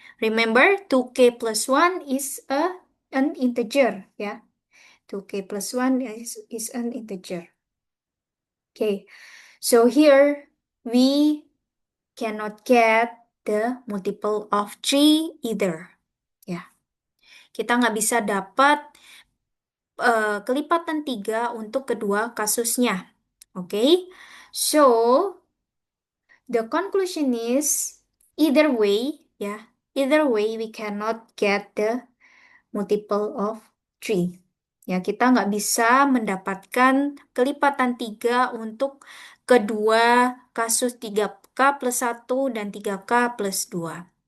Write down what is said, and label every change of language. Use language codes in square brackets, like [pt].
[en] Remember, 2K plus 1 is an integer. Ya. 2K plus 1 is an integer. Okay. So here, we cannot get the multiple of 3 either. [id] Ya. Kita nggak bisa dapat kelipatan 3 untuk kedua kasusnya. Oke. Okay? [en] So, the conclusion is either way, ya, either way we cannot get the multiple of 3. [id] Ya, kita nggak bisa mendapatkan kelipatan 3 untuk kedua kasus 3K plus 1 dan 3K plus 2.